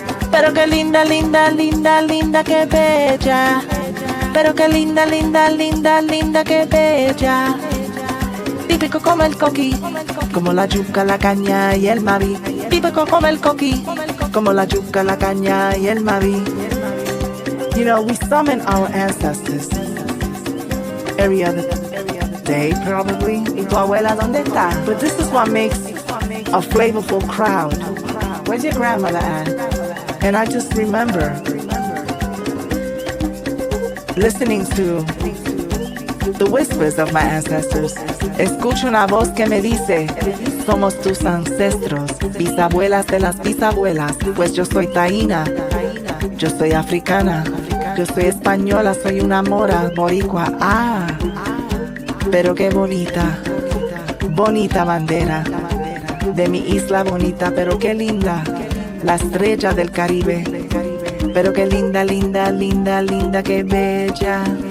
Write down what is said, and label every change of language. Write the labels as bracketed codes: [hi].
[es] Pero qué linda, linda, linda, linda, qué bella. Pero qué linda, linda, linda, linda, qué bella. Típico como el coquí, como la yuca, la caña y el maví. Típico como el coquí, como la yuca, la caña y el maví. [en] You know, we summon our ancestors every other day, probably. [es] Y tu abuela, ¿dónde está? [en] But this is what makes a flavorful crowd. Where's your grandmother at? And I just remember listening to the whispers of my ancestors. [es] Escucho una voz que me dice, somos tus ancestros, bisabuelas de las bisabuelas, pues yo soy taína, yo soy africana, yo soy española, soy una mora, boricua, pero qué bonita, bonita bandera, de mi isla bonita, pero qué linda, la estrella del Caribe, pero qué linda, linda, linda, linda, qué bella.